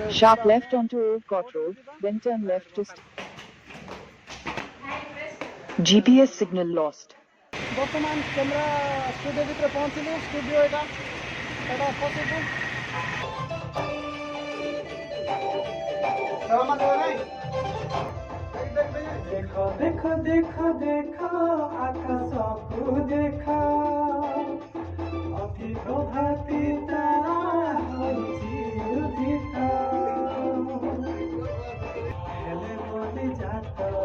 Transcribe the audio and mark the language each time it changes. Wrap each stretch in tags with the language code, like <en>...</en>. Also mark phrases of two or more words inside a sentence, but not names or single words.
<en>Sharp left onto Old Court Road, then turn left to GPS signal lost.</en> <or>ବର୍ତ୍ତମାନ କ୍ୟାମେରା ଷ୍ଟୁଡିଓ ଭିତରେ ପହଞ୍ଚିଲୁ ଷ୍ଟୁଡିଓ ଏଇଟା ପଶିବୁ</or> <hi>देखो देखो देखो देखो</hi> <or>आकाशକୁ देखो ଅଧିକ ଭାତି ତାରା ହେଉଛି ଉଦିତ ହେଲେ ବୋଲି ଜାତ</or>